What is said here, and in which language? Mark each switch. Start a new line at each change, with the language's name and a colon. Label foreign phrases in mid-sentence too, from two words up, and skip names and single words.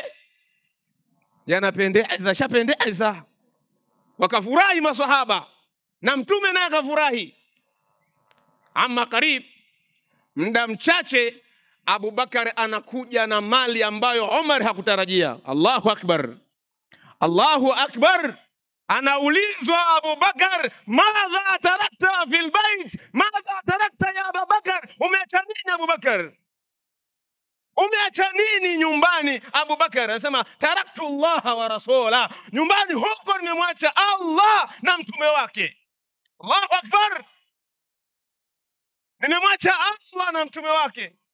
Swahili: Yanapendeza, shapendeza. Wakafurahi maswahaba na Mtume naye akafurahi.
Arabic: أما قريب,
Swahili: muda mchache Abubakar anakuja na mali ambayo Umar hakutarajia.
Arabic: الله أكبر، الله أكبر. Anaulizwa Abubakar, ماذا تركت في البيت، ماذا تركت يا أبا بكر,
Swahili: umeacha nini Abubakar? Umeacha nini nyumbani Abubakar? Anasema
Arabic: تركت الله ورسوله,
Swahili: nyumbani huko nimemwacha Allah na mtume wake.
Arabic: الله أكبر,
Swahili: nimemwacha Allah na mtume wake.